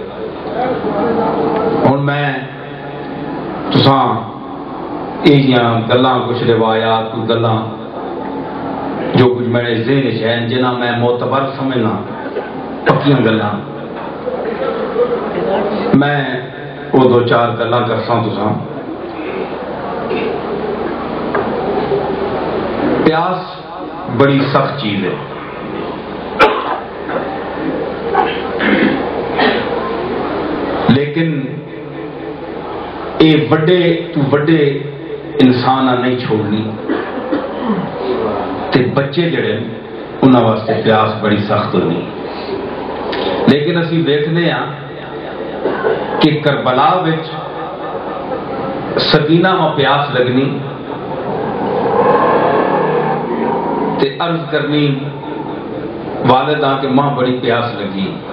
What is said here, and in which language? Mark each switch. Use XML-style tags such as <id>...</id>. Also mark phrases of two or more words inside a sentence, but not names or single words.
<pa>ہوں میں تساں یہ گلاں کچھ روایات کچھ گلاں جو کچھ میرے ذہن ہے جنہیں میں معتبر سمجھنا پکیاں گلاں میں وہ دو چار گلاں کرساں. تساں پیاس بڑی سخت چیز ہے، لیکن یہ بڑے تو بڑے انسان نہیں چھوڑنی، تے بچے جڑے انہاں واسطے پیاس بڑی سخت ہونی. لیکن اسی دیکھتے ہیں کہ کربلا وچ سکینہ میں پیاس لگنی تے عرض کرنی والدہ کہ ماں بڑی پیاس لگی.</pa>